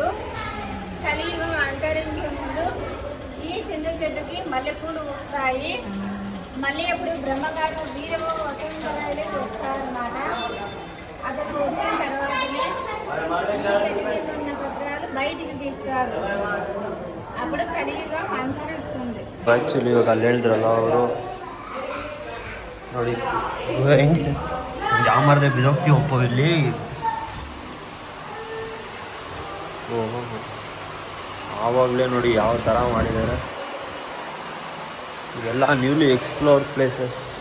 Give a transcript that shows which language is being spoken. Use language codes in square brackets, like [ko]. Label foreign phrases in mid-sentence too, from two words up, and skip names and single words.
[te] కలియుగం అంతరించే ముందు ఈ చింత చెట్టుకి మల్లెపూలు వస్తాయి. మళ్ళీ అప్పుడు బ్రహ్మగారు వీరమో వసంతరాయలే వస్తారన్నమాట. అక్కడికి వచ్చిన తర్వాతనే ఈ చెట్టు కింద ఉన్న పత్రాలు బయటికి తీస్తారు. అప్పుడు కలియుగం అంతరిస్తుంది. [kn] ಆ್ಯಕ್ಚುಲಿ ಇವಾಗ ಅಲ್ಲಿ ಹೇಳಿದ್ರಲ್ಲ ಅವರು ನೋಡಿ, ಹೆಂಗಿದೆ ಯಾವ ಮರದೇ ಬಿದೋಗ್ತೀವಿ ಒಪ್ಪ ಇಲ್ಲಿ. ಆವಾಗಲೇ ನೋಡಿ ಯಾವ ಥರ ಮಾಡಿದ್ದಾರೆ. ಇವೆಲ್ಲ [en] newly explore places.